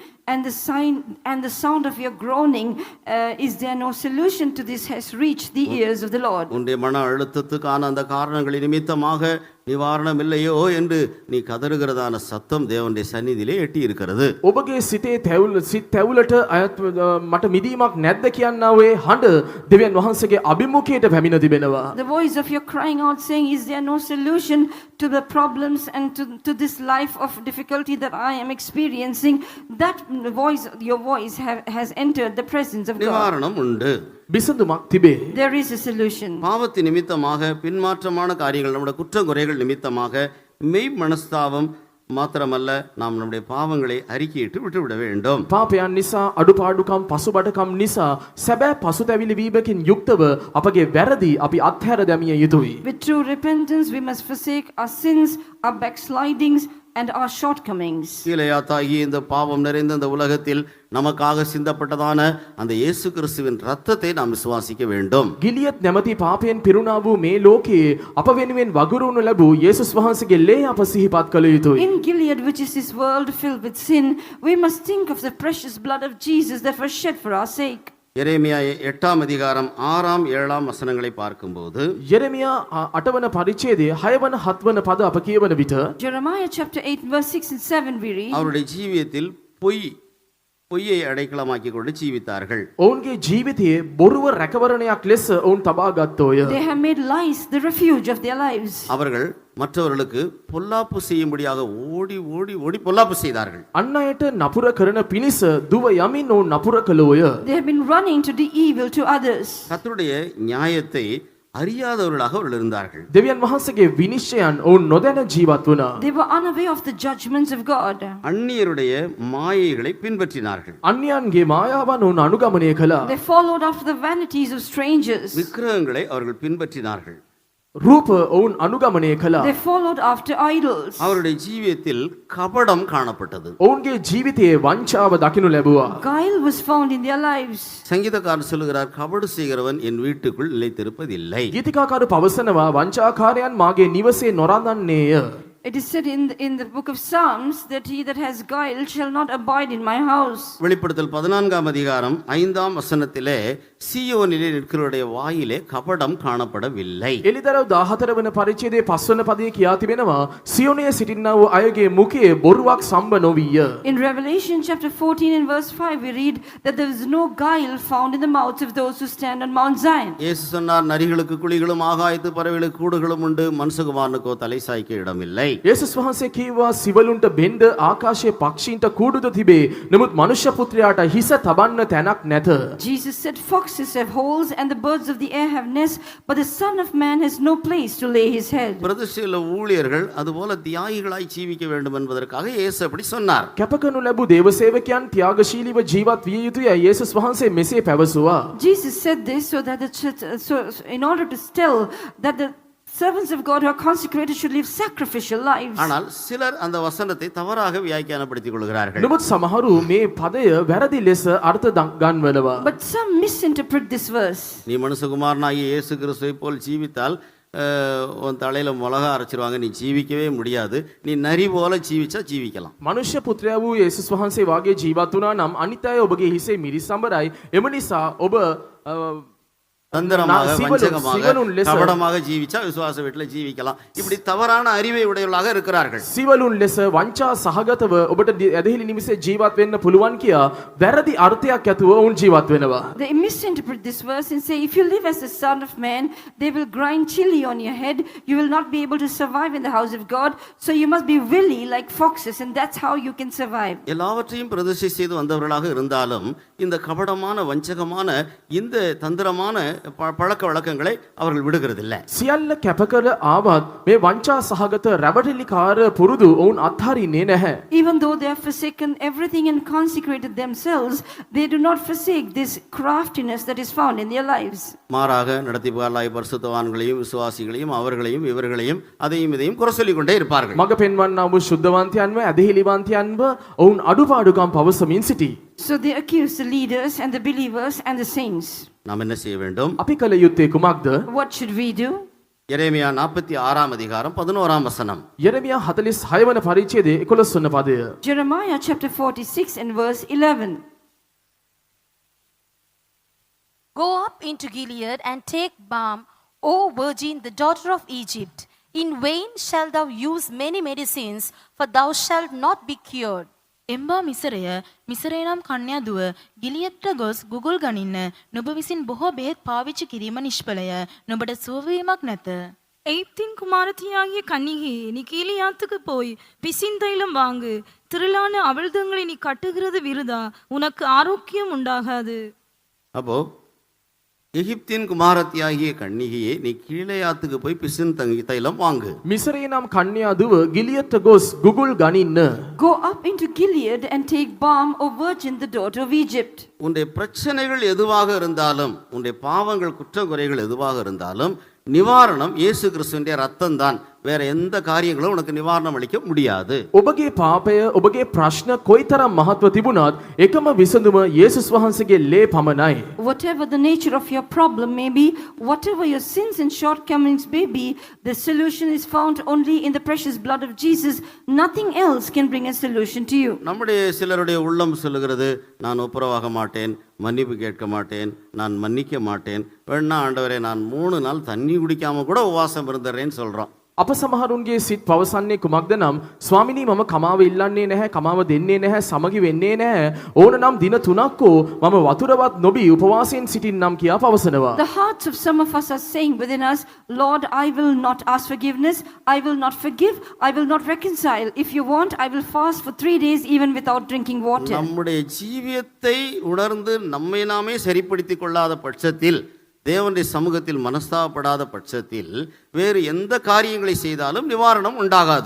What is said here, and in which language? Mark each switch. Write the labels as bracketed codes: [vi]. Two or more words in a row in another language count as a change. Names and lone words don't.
[en] And the sound of your groaning, is there no solution to this, has reached the ears of the Lord. [ta] உன்னுடைய மன அழுத்தத்துக்கான அந்த காரணங்களின் நிமித்தமாக நிவாரணம் இல்லையோ என்று நீ கதறுகிறதான சத்தம் தேவனுடைய சந்நிதியிலே எட்டி இருக்கிறது. [si] ඔබගේ සිතේ සිත් තැවුලට මට මිදීමක් නැද්ද කියන්නා වේ හඬ දෙවියන් වහන්සේගේ අභිමුඛයට පැමිණ තිබෙනවා. [en] The voice of your crying out saying, is there no solution to the problems and to this life of difficulty that I am experiencing? That voice, your voice has entered the presence of God. [ta] நிவாரணம் உண்டு. [si] විසඳුමක් තිබේ. [en] There is a solution. [ta] பாவத்தின் நிமித்தமாக பின்மாற்றமான காரியங்கள் நம்முடைய குற்றங்குறைகள் நிமித்தமாக மெய் மனஸ்தாபம் மாத்திரமல்ல, நாம் நம்முடைய பாவங்களை அறிக்கையிட்டு விட்டுவிட வேண்டும். [si] පාපයන් නිසා අඩුපාඩුකම් පසුබටකම් නිසා සැබෑ පසුතැවිලි වීමකින් යුක්තව අපගේ වැරදි අපි අත්හැර දැමිය යුතුයි. [en] With true repentance, we must forsake our sins, our backslidings, and our shortcomings. [ta] கீலேயாத்தாகிய இந்த பாவம் நிறைந்த இந்த உலகத்தில் நமக்காக சிந்தப்பட்டதான அந்த இயேசு கிறிஸ்துவின் இரத்தத்தை நாம் விசுவாசிக்க வேண்டும். [si] ගිලියත් නැමැති පාපයෙන් පිරුණා වූ මේ ලෝකයේ අප වෙනුවෙන් වගුරුවනු ලැබූ යේසුස් වහන්සේගේ ලේ අප සිහිපත් කළ යුතුයි. [en] In Gilead, which is this world filled with sin, we must think of the precious blood of Jesus that was shed for our sake. [ta] எரேமியா 8ஆம் அதிகாரம் 6ஆம் 7ஆம் வசனங்களை பார்க்கும்போது [si] යෙරමියා 8 වන පරිච්ඡේදයේ 6 වන 7 වන පද අප කියවන විට [en] Jeremiah chapter 8 verse 6 and 7 we read, [ta] அவருடைய ஜீவியத்தில் பொய்யை அடைக்கலமாக்கி கொண்டு ஜீவித்தார்கள். [si] ඔවුන්ගේ ජීවිතයේ බොරුව රැකවරණයක් ලෙස ඔවුන් තබා ගත්තෝය. [en] they have made lies the refuge of their lives. [ta] அவர்கள் மற்றவர்களுக்கு பொல்லாப்பு செய்யும்படியாக ஓடி ஓடி ஓடி பொல்லாப்பு செய்தார்கள். [si] අන් අයට නපුර කරන පිණිස දුව යමින් ඔවුන් නපුර කළෝය. [en] They have been running to do evil to others. [ta] கர்த்தருடைய நியாயத்தை அறியாதவர்களாக அவர்கள் இருந்தார்கள். [si] දෙවියන් වහන්සේගේ විනිශ්චයන් ඔවුන් නොදැන ජීවත් වුණා. [en] They were unaware of the judgments of God. [ta] அந்நியருடைய மாயைகளை பின்பற்றினார்கள். [si] අන්‍යයන්ගේ මායාවන් ඔවුන් අනුගමනය කළා. [en] They followed after the vanities of strangers. [ta] விக்கிரகங்களை அவர்கள் பின்பற்றினார்கள். [si] රූප ඔවුන් අනුගමනය කළා. [en] They followed after idols. [ta] அவருடைய ஜீவியத்தில் கபடம் காணப்பட்டது. [si] ඔවුන්ගේ ජීවිතයේ වංචාව දකිනු ලැබුවා. [en] Guile was found in their lives. [ta] சங்கீதக்காரர் சொல்லுகிறார், கபடு செய்கிறவன் என் வீட்டுக்குள் நிலைத்திருப்பதில்லை. [si] ගීතිකාකරු පවසනවා වංචාකාරයන් මාගේ නිවසේ නොරඳන්නේය. [en] It is said in the book of Psalms that he that has guile shall not abide in my house. [ta] வெளிப்படுத்தல் 14ஆம் அதிகாரம் 5ஆம் வசனத்திலே சீயோனிலே நிற்கிறவருடைய வாயிலே கபடம் காணப்படவில்லை. [si] එලිදරව් 14 වන පරිච්ඡේදයේ 5 වන පදයේ කියා තිබෙනවා සියෝනයේ සිටින්නා වූ අයගේ මුඛයේ බොරුවක් සම්බ නොවිය. [en] In Revelation chapter 14 and verse 5 we read that there is no guile found in the mouths of those who stand on Mount Zion. [ta] இயேசு சொன்னார், நரிகளுக்கு குழிகளும் ஆகாயத்து பறவைகளுக்கு கூடுகளும் உண்டு, மனுஷகுமாரனுக்கோ தலை சாய்க்க இடமில்லை. [si] යේසුස් වහන්සේ කීවා සිවලුන්ට බෙන්ඩ ආකාශයේ පක්ෂීන්ට කූඩුද තිබේ. නමුත් මනුෂ්‍ය පුත්‍රයාට හිස තබන්න තැනක් නැත. [en] Jesus said, foxes have holes and the birds of the air have nests, but the Son of Man has no place to lay his head. [ta] பிரதிஷ்டையுள்ள ஊழியர்கள் அதுபோல தியாகிகளாய் ஜீவிக்க வேண்டும் என்பதற்காக இயேசு அப்படி சொன்னார். [si] කැපකරනු ලැබූ දේව සේවකයන් ත්‍යාගශීලීව ජීවත් විය යුතුය. යේසුස් වහන්සේ මෙසේ පැවසුවා. [en] Jesus said this so that in order to tell that the servants of God who are consecrated should live sacrificial lives. [ta] ஆனால் சிலர் அந்த வசனத்தை தவறாக வியாக்கியானப்படுத்திக் கொள்கிறார்கள். [si] නමුත් සමහරු මේ පදය වැරදි ලෙස අර්ථ ගන්වනවා. [en] But some misinterpret this verse. [ta] நீ மனுஷகுமாரனாகிய இயேசு கிறிஸ்துவை போல் ஜீவித்தால் உன் தலையில மிளகா அரைச்சிருவாங்க, நீ ஜீவிக்கவே முடியாது, நீ நரி போல ஜீவிச்சா ஜீவிக்கலாம். [si] මනුෂ්‍ය පුත්‍රයා වූ යේසුස් වහන්සේ වාගේ ජීවත් වුණා නම් අනිත් අය ඔබගේ හිසේ මිරිස් සම්බරයි. එම නිසා ඔබ [ta] தந்திரமாக சிவனும் வஞ்சகமாக லெස கபடமாக ஜீவிச்சா விசுவாச வீட்டுல ஜீவிக்கலாம். இப்படி தவறான அறிவை உடையவர்களாக இருக்கிறார்கள். [si] සිවලුන් ලෙස වංචා සහගතව ඔබට ඇදහිලි නිමිසේ ජීවත් වෙන්න පුළුවන් කියා වැරදි අර්ථයක් ඇතුව ඔවුන් ජීවත් වෙනවා. [en] They misinterpret this verse and say, if you live as the son of man, they will grind chili on your head. You will not be able to survive in the house of God. So you must be willy like foxes, and that's how you can survive. [ta] எல்லாவற்றையும் பிரதிஷ்டை செய்து வந்தவர்களாக இருந்தாலும் இந்த கபடமான வஞ்சகமான இந்த தந்திரமான பழக்க வழக்கங்களை அவர்கள் விடுகிறதில்லை. [si] සියල්ල කැපකර ආවත් මේ වංචා සහගත රැවටිලිකාර පුරුදු ඔවුන් අත්හරින්නේ නැහැ. [en] Even though they have forsaken everything and consecrated themselves, they do not forsake this craftiness that is found in their lives. [ta] மாறாக நடத்திப்பார்லாய் பரிசுத்தவான்களையும் விசுவாசிகளையும் அவர்களையும் இவர்களையும் அதையும் இதையும் குறை சொல்லிக் கொண்டே இருப்பார்கள். [si] මග පෙන්වන්නා වූ ශුද්ධවන්තයන්ව ඇදහිලිවන්තයන්ව ඔවුන් අඩුපාඩුකම් පවසමින් සිටී. [en] So they accuse the leaders and the believers and the saints. [ta] நாம் என்ன செய்ய வேண்டும்? [si] අපි කළ යුත්තේ කුමක්ද? [en] What should we do? [ta] எரேமியா 46 அதிகாரம் 11 வசனம். [si] යෙරමියා 46 වන පරිච්ඡේදයේ 11 වන පදය. [en] Jeremiah chapter 46 and verse 11. Go up into Gilead and take balm, O virgin, the daughter of Egypt. In vain shalt thou use many medicines, for thou shalt not be cured. [si] එම්බා මිසරය මිසරේ නම් කන්‍යා දුව ගිලියත්ට ගොස් ගුගුල් ගනින්න නුඹ විසින් බොහෝ බෙහෙත් පාවිච්චි කිරීම නිෂ්ඵලය නුඹට සුවවීමක් නැත. [ta] எய்ப்தின் குமாரத்தியாகிய கன்னிகே, நீ கீலியாத்துக்கு போய் பிசின் தைலம் வாங்கு. திரளான அவிழ்தங்களை நீ கட்டுகிறது விருதா, உனக்கு ஆரோக்கியம் உண்டாகாது. அப்போ எகிப்தின் குமாரத்தியாகிய கன்னிகையே, நீ கீலேயாத்துக்கு போய் பிசின் தைலம் வாங்கு. [si] මිසරේ නම් කන්‍යා දුව ගිලියත්ට ගොස් ගුගුල් ගනින්න. [en] Go up into Gilead and take balm, O virgin, the daughter of Egypt. [ta] உன்னுடைய பிரச்சனைகள் எதுவாக இருந்தாலும், உன்னுடைய பாவங்கள் குற்றங்குறைகள் எதுவாக இருந்தாலும் நிவாரணம் இயேசு கிறிஸ்துவினுடைய ரத்தம் தான். வேற எந்த காரியங்களும் உனக்கு நிவாரணம் அளிக்க முடியாது. [si] ඔබගේ පාපය ඔබගේ ප්‍රශ්න කොයිතරම් මහත්ව තිබුණත් එකම විසඳුම යේසුස් වහන්සේගේ ලේ පමණයි. [en] Whatever the nature of your problem may be, whatever your sins and shortcomings may be, the solution is found only in the precious blood of Jesus. Nothing else can bring a solution to you. [ta] நம்முடைய சிலருடைய உள்ளம் சொல்லுகிறது, நான் ஒப்புரவாக மாட்டேன், மன்னிப்பு கேட்க மாட்டேன், நான் மன்னிக்க மாட்டேன், வேணா ஆண்டவரே நான் 3 நாள் தண்ணி குடிக்காம கூட உபவாசம் இருந்துறேன்னு சொல்றோம். [si] අප සමහරුන්ගේ සිත් පවසන්නේ කුමක්ද නම්, ස්වාමිනී මම කමාව ඉල්ලන්නේ නැහැ, කමාව දෙන්නේ නැහැ, සමගි වෙන්නේ නැහැ, ඕන නම් දින 3ක් මම වතුරවත් නොබී උපවාසයෙන් සිටින්නම් කියා පවසනවා. [en] The hearts of some of us are saying within us, Lord, I will not ask forgiveness, I will not forgive, I will not reconcile. If you want, I will fast for 3 days even without drinking water. [ta] நம்முடைய ஜீவியத்தை உணர்ந்து நம்மை நாமே சரிப்படுத்திக் கொள்ளாத பட்சத்தில், தேவனுடைய சமூகத்தில் மனஸ்தாபப்படாத பட்சத்தில் வேறு எந்த காரியங்களை செய்தாலும் நிவாரணம் உண்டாகாது.